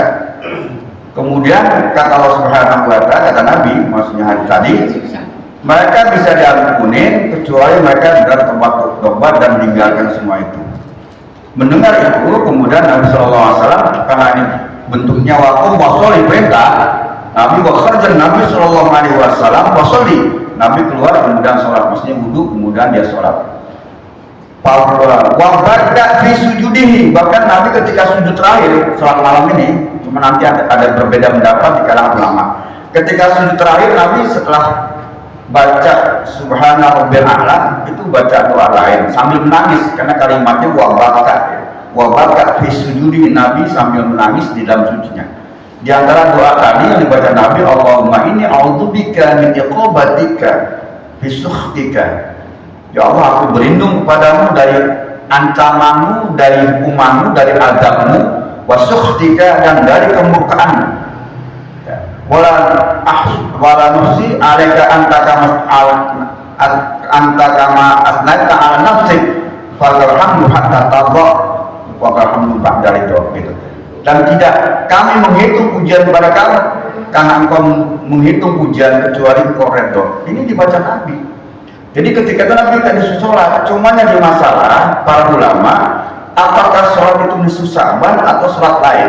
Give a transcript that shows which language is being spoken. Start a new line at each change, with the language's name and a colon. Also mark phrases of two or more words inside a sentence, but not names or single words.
Indonesian: Kemudian kata Allah
Arabic: سبحانه وتعالى,
Indonesian: kata Nabi, maksudnya hari tadi, mereka bisa diampuni kecuali mereka berbuat bertobat dan meninggalkan semua itu. Mendengar itu, kemudian Nabi SAW, karena ini bentuknya waktu wasoli perintah, Nabi SAW wasoli, Nabi keluar kemudian sholat, maksudnya wudhu kemudian dia sholat.
Arabic: وبدا في سجوده,
Indonesian: bahkan Nabi ketika sujud terakhir sholat malam ini, cuma nanti ada berbeda pendapat di kalangan ulama. Ketika sujud terakhir Nabi setelah baca
Arabic: سبحان ربي الأعلى
Indonesian: itu baca doa lain sambil menangis karena kalimatnya
Arabic: وبكى في سجوده,
Indonesian: Nabi sambil menangis di dalam sujudinya. Di antara doa tadi yang dibaca Nabi,
Arabic: اللهم إني أعوذ بك من عقابتك في سخطك.
Indonesian: Ya Allah, aku berlindung kepadamu dari ancamanmu, dari hukumanmu, dari azabmu,
Arabic: وسخطك,
Indonesian: dan dari kemurkaanmu.
Arabic: ولا نفسي عليك أنت كما أثنيت على نفسك فترحمنا حتى ترضى وترحمنا بعد الرضا, gitu.
Indonesian: Dan tidak kami menghitung pujian kepada kamu karena engkau menghitung pujian kecuali engkau redha. Ini dibaca Nabi. Jadi ketika itu Nabi tadi sholat, cuma yang di masalah para ulama, apakah sholat itu nisfu Sya'ban atau sholat lain?